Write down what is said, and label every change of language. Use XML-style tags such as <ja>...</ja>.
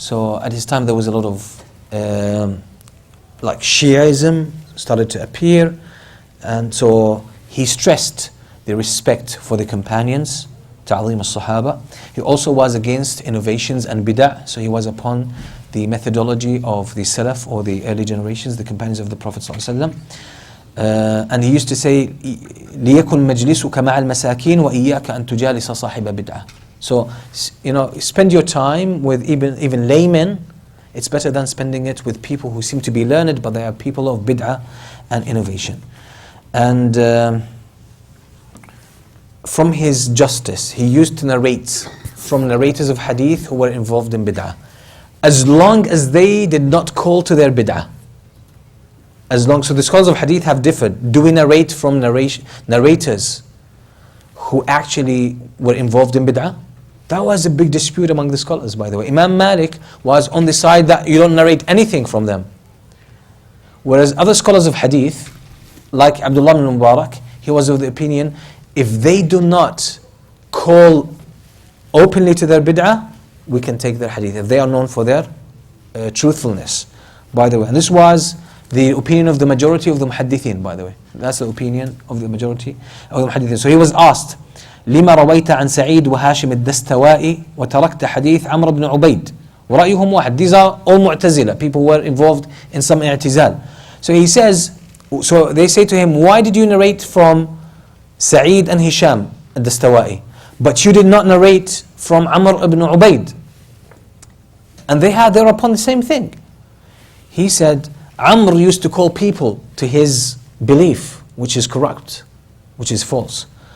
<en>So at his time there was a lot of like Shiaism started to appear, and so he stressed the respect for the companions, ta'aleem al-sahaba. He also was against innovations and bid'ah, so he was upon the methodology of the Salaf, or the early generations, the companions of the Prophet ﷺ. And he used to say,</en> <ar>لِيَكُنْ مَجْلِسُكَ مَعَ الْمَسَاكِينَ وَإِيَّاكَ أَن تُجَالِسَ صَاحِبَ بِدْعَةٍ.</ar> <en>So, spend your time with even laymen. It's better than spending it with people who seem to be learned, but they are people of bid'ah and innovation. And from his justice, he used to narrate from narrators of hadith who were involved in bid'ah, as long as they did not call to their bid'ah. So the scholars of hadith have differed. Do we narrate from narrators who actually were involved in bid'ah? That was a big dispute among the scholars, by the way. Imam Malik was on the side that you don't narrate anything from them. Whereas other scholars of hadith, like Abdullah ibn Mubarak, he was of the opinion, if they do not call openly to their bid'ah, we can take their hadith, if they are known for their truthfulness, by the way. And this was the opinion of the majority of the muhaddithin, by the way. That's the opinion of the majority of the muhaddithin. So he was asked,</en> <ar>لما رويت عن سعيد وهاشم الدستوائي وتركت حديث عمرو بن عبيد ورأيهم واحد.</ar> <en>These are all Mu'tazila, people who were involved in some i'tizal. So he says, so they say to him, why did you narrate from Sa'id and Hisham al-Dastawai, but you did not narrate from Amr ibn Ubaid? And they're upon the same thing. He said, Amr used to call people to his belief, which is corrupt, which is false.</en>